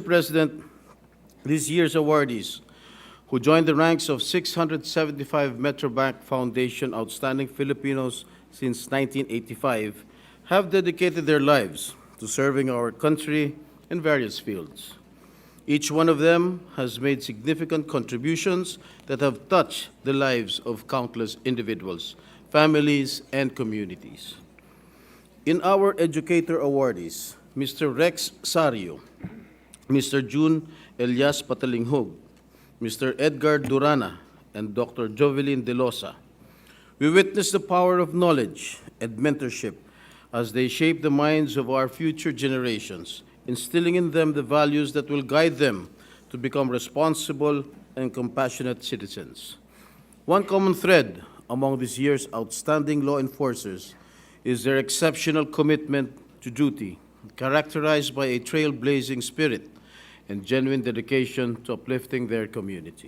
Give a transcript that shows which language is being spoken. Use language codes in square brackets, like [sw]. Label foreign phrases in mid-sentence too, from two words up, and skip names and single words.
[en] President, this year's awardees, who joined the ranks of 675 Metrobank Foundation Outstanding Filipinos since 1985, have dedicated their lives to serving our country in various fields. Each one of them has made significant contributions that have touched the lives of countless individuals, families, and communities. In our educator awardees, Mr. Rex Sario, Mr. June Elias Patalinghog, Mr. Edgar Durana, and Dr. Jovelyn Delosa, we witness the power of knowledge and mentorship as they shape the minds of our future generations, instilling in them the values that will guide them to become responsible and compassionate citizens. One common thread among this year's outstanding law enforcers is their exceptional commitment to duty, characterized by a trailblazing spirit and genuine dedication to uplifting their community.